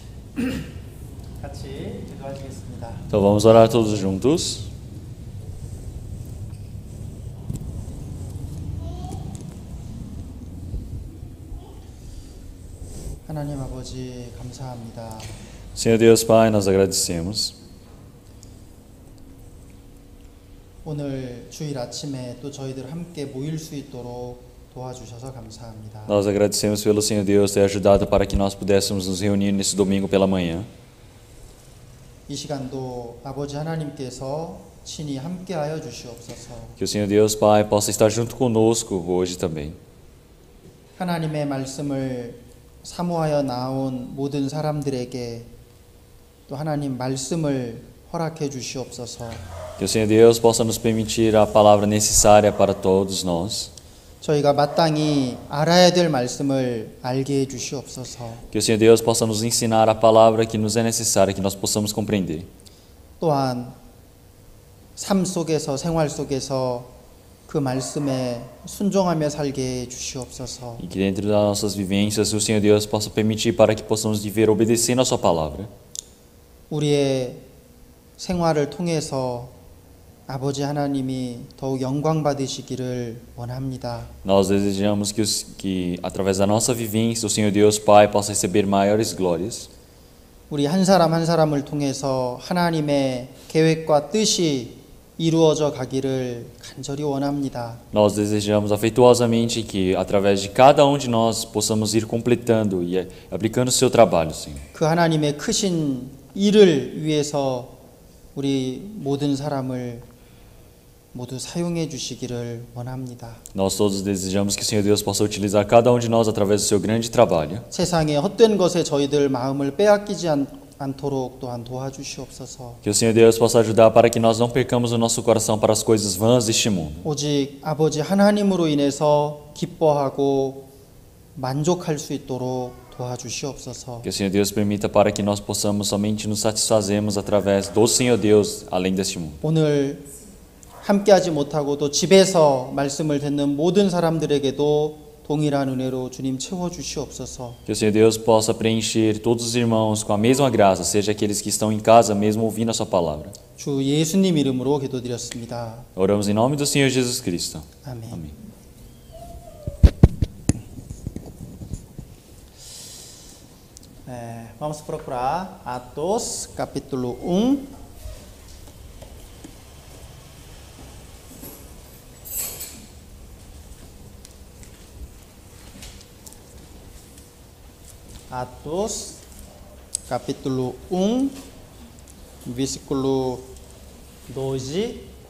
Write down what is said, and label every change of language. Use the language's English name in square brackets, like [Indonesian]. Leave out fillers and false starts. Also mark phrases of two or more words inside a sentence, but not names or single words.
[Korean] 같이 기도하시겠습니다. [Portuguese] Então vamos orar todos juntos. [Korean] 하나님 아버지 감사합니다. [Portuguese] Senhor Deus Pai, nós agradecemos. [Korean] 오늘 주일 아침에 또 저희들 함께 모일 수 있도록 도와주셔서 감사합니다. [Portuguese] Nós agradecemos pelo Senhor Deus ter ajudado para que nós pudéssemos nos reunir nesse domingo pela manhã. [Korean] 이 시간도 아버지 하나님께서 친히 함께하여 주시옵소서. [Portuguese] Que o Senhor Deus Pai possa estar junto conosco hoje também. [Korean] 하나님의 말씀을 사모하여 나온 모든 사람들에게 또 하나님 말씀을 허락해 주시옵소서. [Portuguese] Que o Senhor Deus possa nos permitir a palavra necessária para todos nós. [Korean] 저희가 마땅히 알아야 될 말씀을 알게 해 주시옵소서. [Portuguese] Que o Senhor Deus possa nos ensinar a palavra que nos é necessária, que nós possamos compreender. [Korean] 또한 삶 속에서 생활 속에서 그 말씀에 순종하며 살게 해 주시옵소서. [Portuguese] E que dentro das nossas vivências o Senhor Deus possa permitir para que possamos viver obedecendo a sua palavra. [Korean] 우리의 생활을 통해서 아버지 하나님이 더욱 영광 받으시기를 원합니다. [Portuguese] Nós desejamos que através da nossa vivência o Senhor Deus Pai possa receber maiores glórias. [Korean] 우리 한 사람 한 사람을 통해서 하나님의 계획과 뜻이 이루어져 가기를 간절히 원합니다. [Portuguese] Nós desejamos afetuosamente que através de cada um de nós possamos ir completando e aplicando o seu trabalho, Senhor. [Korean] 그 하나님의 크신 일을 위해서 우리 모든 사람을 모두 사용해 주시기를 원합니다. [Portuguese] Nós todos desejamos que o Senhor Deus possa utilizar cada um de nós através do seu grande trabalho. [Korean] 세상의 헛된 것에 저희들 마음을 빼앗기지 않도록 또한 도와주시옵소서. [Portuguese] Que o Senhor Deus possa ajudar para que nós não percamos o nosso coração para as coisas vãs deste mundo. [Korean] 오직 아버지 하나님으로 인해서 기뻐하고 만족할 수 있도록 도와주시옵소서. [Portuguese] Que o Senhor Deus permita para que nós possamos somente nos satisfazermos através do Senhor Deus além deste mundo. [Korean] 오늘 함께하지 못하고 또 집에서 말씀을 듣는 모든 사람들에게도 동일한 은혜로 주님 채워주시옵소서. [Portuguese] Que o Senhor Deus possa preencher todos os irmãos com a mesma graça, seja aqueles que estão em casa mesmo ouvindo a sua palavra. [Korean] 주 예수님 이름으로 기도드렸습니다. [Portuguese] Oramos em nome do Senhor Jesus Cristo. [Korean] 아멘. [Portuguese] Amém. Vamos procurar Atos capítulo 1. Atos, capítulo 1, versículo 12.